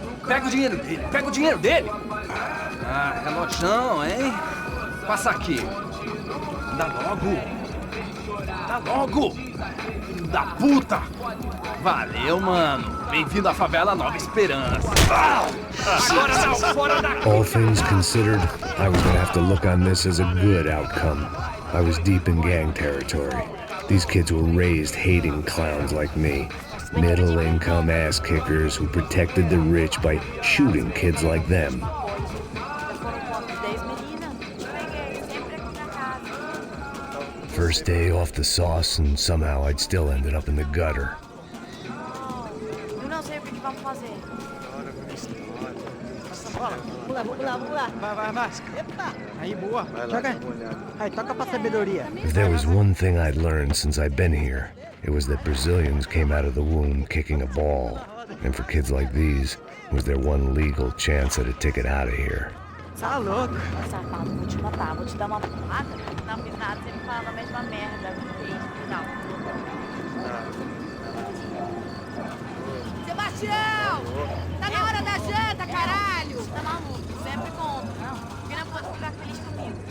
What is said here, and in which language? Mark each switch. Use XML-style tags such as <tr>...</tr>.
<pt>Pega o dinheiro dele! Ah, relojão, hein? Passa aqui. Dá logo! Filho da puta! Valeu, mano. Bem-vindo à favela Nova Esperança. Agora não, fora daqui!</pt> <en>All things considered, I was gonna have to look on this as a good outcome. I was deep in gang territory. These kids were raised hating clowns like me. Middle-income ass-kickers who protected the rich by shooting kids like them. First day off the sauce, and somehow I'd still ended up in the gutter.</en> <pt>Eu não sei o que vamos fazer. Vamos lá. Vai. Epa! Aí, boa. Joga. Aí, toca pra sabedoria.</pt> <en>If there was one thing I'd learned since I'd been here, it was that Brazilians came out of the womb kicking a ball. And for kids like these, was their one legal chance at a ticket out of here.</en> <pt>Tá louco. Safado, vou te matar, vou te dar uma porrada. Não fiz nada, você me fala a mesma merda. Não. Sebastião! Tá na hora da janta, caralho! Tá maluco, sempre compro. Não, porque não pode ficar feliz comigo.</pt>